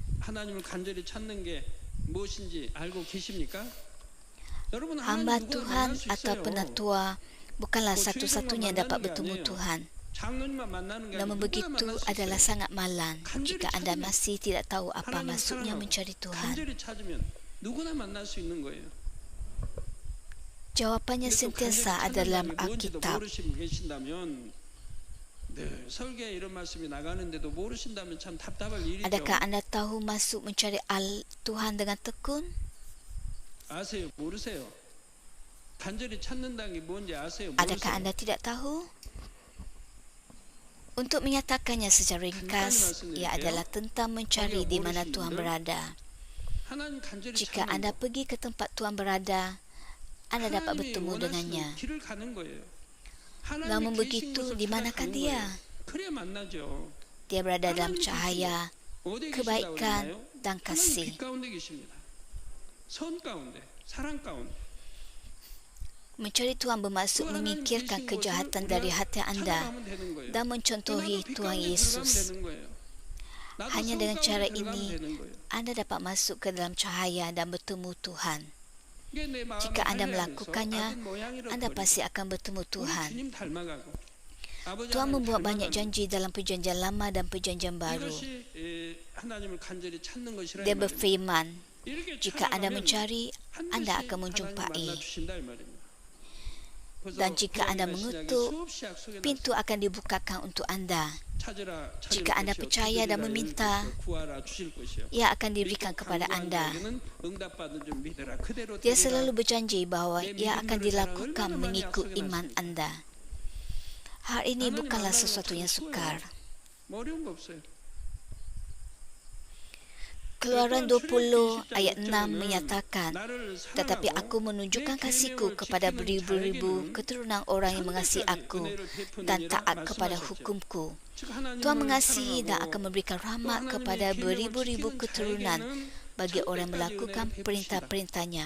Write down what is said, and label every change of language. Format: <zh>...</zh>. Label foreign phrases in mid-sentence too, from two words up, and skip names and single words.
<ms>Hamba Tuhan atau penatua bukanlah satu-satunya yang dapat bertemu Tuhan. Namun begitu adalah sangat malang jika anda masih tidak tahu apa maksudnya mencari Tuhan. Jawapannya</ms> <ko>근데 또</ko> <ms>sentiasa</ms> <ko>간절히</ko> <ms>ada dalam</ms> <ko>찾는다는 게 뭔지도</ko> <ms>Alkitab.</ms> <ko>모르시는 분 계신다면 늘 설교에 이런 말씀이 나가는데도 모르신다면 참 답답할 일이죠.</ko> <ms>Adakah anda tahu masuk mencari Tuhan dengan tekun?</ms> <ko>아세요? 모르세요? 간절히 찾는다는 게 뭔지 아세요?</ko> <ms>Adakah</ms> <ko>모르세요?</ko> <ms>anda tidak tahu? Untuk menyatakannya secara ringkas, ia adalah tentang mencari di mana Tuhan berada.</ms> <ko>하나님 간절히</ko> <ms>Jika</ms> <ko>찾는</ko> <ms>anda</ms> <ko>거.</ko> <ms>pergi ke tempat Tuhan berada, anda dapat</ms> <ko>하나님이</ko> <ms>bertemu dengannya.</ms> <ko>원하시는 길을 가는 거예요.</ko> <ms>Namun</ms> <ko>하나님이 계신</ko> <ms>begitu,</ms> <ko>곳을</ko> <ms>di manakah</ms> <ko>찾아가는</ko> <ms>dia?</ms> <ko>거예요. 그래야 만나죠.</ko> <ms>Dia berada dalam cahaya,</ms> <ko>어디에 계신다고</ko> <ms>kebaikan</ms> <ko>그러나요?</ko> <ms>dan</ms> <ko>하나님</ko> <ms>kasih.</ms> <ko>빛 가운데 계십니다. 선 가운데, 사랑 가운데.</ko> <ms>Mencari Tuhan bermaksud</ms> <ko>그 하나님</ko> <ms>memikirkan</ms> <ko>계신</ko> <ms>kejahatan</ms> <ko>곳을</ko> <ms>dari</ms> <ko>우리가</ko> <ms>hati anda</ms> <ko>찾아가면 되는 거예요.</ko> <ms>dan mencontohi</ms> <ko>나도 빛</ko> <ms>Tuhan</ms> <ko>가운데 들어가면</ko> <ms>Yesus.</ms> <ko>되는 거예요. 나도</ko> <ms>Hanya</ms> <ko>선</ko> <ms>dengan</ms> <ko>가운데</ko> <ms>cara</ms> <ko>들어가면</ko> <ms>ini,</ms> <ko>되는 거예요.</ko> <ms>anda dapat masuk ke dalam cahaya dan bertemu Tuhan.</ms> <ko>이게 내 마음을</ko> <ms>Jika anda</ms> <ko>관리하면서</ko> <ms>melakukannya,</ms> <ko>아들 모양이로</ko> <ms>anda</ms> <ko>버리고</ko> <ms>pasti akan bertemu</ms> <ko>우리</ko> <ms>Tuhan.</ms> <ko>주님 닮아가고 아버지</ko> <ms>Tuhan</ms> <ko>하나님</ko> <ms>membuat banyak</ms> <ko>닮아가는</ko> <ms>janji dalam perjanjian lama dan perjanjian baru.</ms> <ko>이것이 하나님을 간절히 찾는 것이라</ko> <ms>Dia</ms> <ko>이 말입니다.</ko> <ms>berfirman,</ms> <ko>이렇게</ko> <ms>jika anda</ms> <ko>찾아가면</ko> <ms>mencari, anda</ms> <ko>반드시</ko> <ms>akan</ms> <ko>하나님</ko> <ms>menjumpai.</ms> <ko>만나주신다 이 말입니다. 그래서</ko> <ms>Dan jika anda</ms> <ko>구약이나 신약에</ko> <ms>mengetuk,</ms> <ko>수없이 약속이</ko> <ms>pintu akan dibukakan untuk anda.</ms> <ko>찾으라 찾을</ko> <ms>Jika anda</ms> <ko>것이요,</ko> <ms>percaya dan</ms> <ko>두드리라</ko> <ms>meminta,</ms> <ko>열릴 것이요, 구하라 주실 것이요.</ko> <ms>ia akan diberikan kepada anda.</ms> <ko>응답받은 줄 믿으라. 그대로</ko> <ms>Dia</ms> <ko>되리라.</ko> <ms>selalu berjanji bahawa ia akan dilakukan mengikut iman anda. Hal ini bukanlah sesuatu yang sukar.</ms> <ko>뭐 어려운 거 없어요.</ko> <ms>Keluaran 20 ayat 6 menyatakan, tetapi aku menunjukkan kasihku kepada beribu-ribu keturunan orang yang mengasihi aku dan taat kepada hukumku. Tuhan mengasihi dan akan memberikan rahmat kepada beribu-ribu keturunan bagi orang yang melakukan perintah-perintahnya.</ms>